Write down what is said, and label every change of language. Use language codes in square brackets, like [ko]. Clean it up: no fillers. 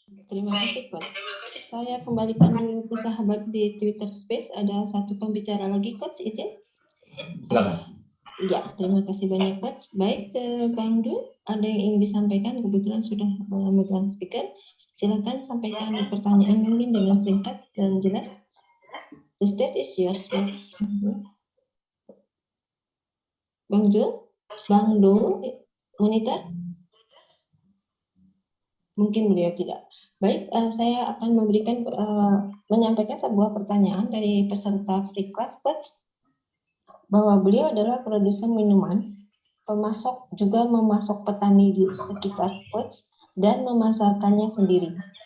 [id] Terima kasih Coach. Saya kembalikan dulu ke sahabat di Twitter Space. Ada satu pembicara lagi Coach, izin. Silakan. Ya, terima kasih banyak Coach. Baik, Bang Dul, ada yang ingin disampaikan? Kebetulan sudah memegang speaker. Silakan sampaikan pertanyaan mungkin dengan singkat dan jelas. [en] The stage is yours, Bang Jul, Bang Dul, monitor? [id] Mungkin beliau tidak. Baik, saya akan menyampaikan sebuah pertanyaan dari peserta free class coach, bahwa beliau adalah produsen minuman, pemasok, juga memasok petani di sekitar coach, dan memasarkannya sendiri.